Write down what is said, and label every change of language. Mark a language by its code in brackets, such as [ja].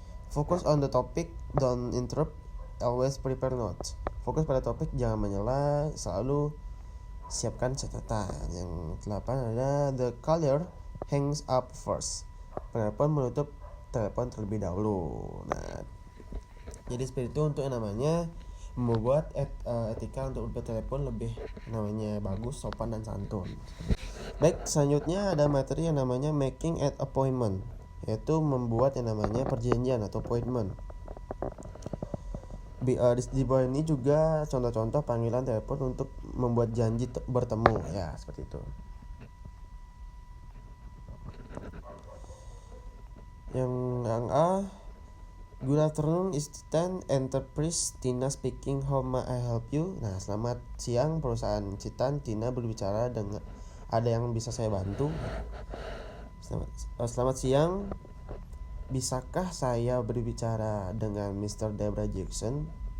[en] Focus on the topic, don't interrupt. Always prepare notes. [id] Fokus pada topik, jangan menyela. Selalu siapkan catatan. Yang 8 ada [en] the caller hangs up first. [id] Penelpon menutup telepon terlebih dahulu. Nah, jadi seperti itu untuk yang namanya membuat etika untuk bertelepon lebih namanya bagus, sopan dan santun. Baik, selanjutnya ada materi yang namanya [en] making an appointment, [id] yaitu membuat yang namanya perjanjian atau appointment. Di bawah ini juga contoh-contoh panggilan telepon untuk membuat janji bertemu, ya seperti itu. Yang A, [en] good afternoon, is Citan Enterprise, Tina speaking, how may I help you? [id] Nah, selamat siang perusahaan Citan, Tina berbicara, dengan ada yang bisa saya bantu? Selamat siang, bisakah saya berbicara dengan Mr. Debra Jackson?